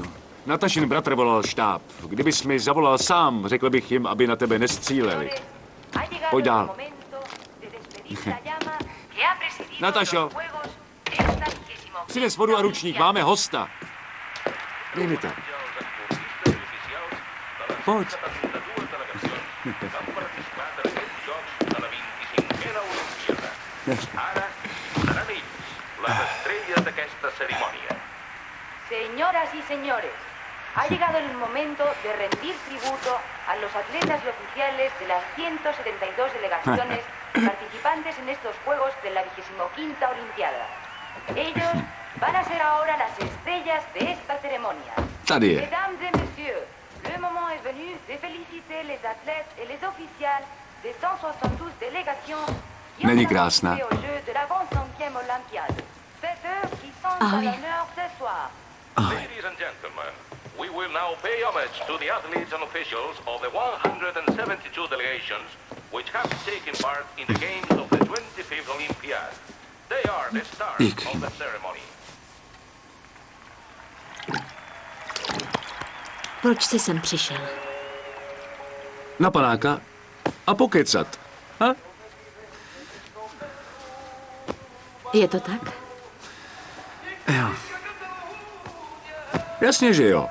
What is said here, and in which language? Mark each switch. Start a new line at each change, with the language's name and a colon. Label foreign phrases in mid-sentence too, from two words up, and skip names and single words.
Czech: Natašin bratr volal štáb. Kdybys mi zavolal sám, řekl bych jim, aby na tebe nestříleli. Pojď dál. Natašo, přines vodu a ručník, máme hosta. Dej mi to. Pojď.
Spanish: Señoras y señores, ha llegado el momento de rendir tributo a los atletas y oficiales de las 172 delegaciones participantes en estos Juegos de la 25ª Olimpiada. Ellos van a ser ahora las estrellas de esta ceremonia.
Czech: Tady je.
French: Mesdames et messieurs, le moment est venu de féliciter les athlètes et les officiels des 172 délégations qui ont
Czech: Není krásná?
French: participé aux Jeux de la 25e Olympiade. C'est eux qui sont à l'honneur ce soir.
English: Ladies and gentlemen, we will now pay homage to the athletes and officials of the 172 delegations which have taken part in the games of the 25th Olympiad. They are the stars of the ceremony.
Czech: Proč jsi sem přišel? Na panáka a pokecat. Ha? Je to tak? Jo. Jasně, že jo.